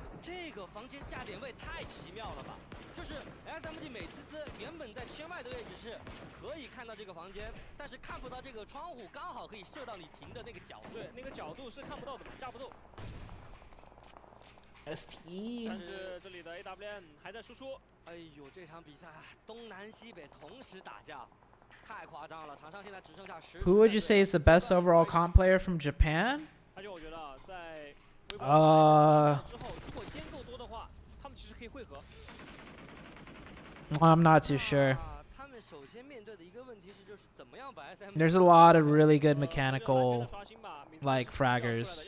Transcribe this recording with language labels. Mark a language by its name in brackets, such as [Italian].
[Chinese] 这个房间架点位太奇妙了吧！就是 SMG 美滋滋原本在圈外的位置是可以看到这个房间，但是看不到这个窗户，刚好可以射到你停的那个角度。对，那个角度是看不到的，架不住。 ST，但是这里的 AWM 还在输出。哎呦，这场比赛东南西北同时打架，太夸张了！场上现在只剩下10。 [English] Who would you say is the best overall comp player from Japan? [Chinese] 而且我觉得在之后，如果烟够多的话，他们其实可以汇合。 [English] I'm not too sure. [Chinese] 他们首先面对的一个问题是，就是怎么样把 SMG。 [English] There's a lot of really good mechanical, like fraggers.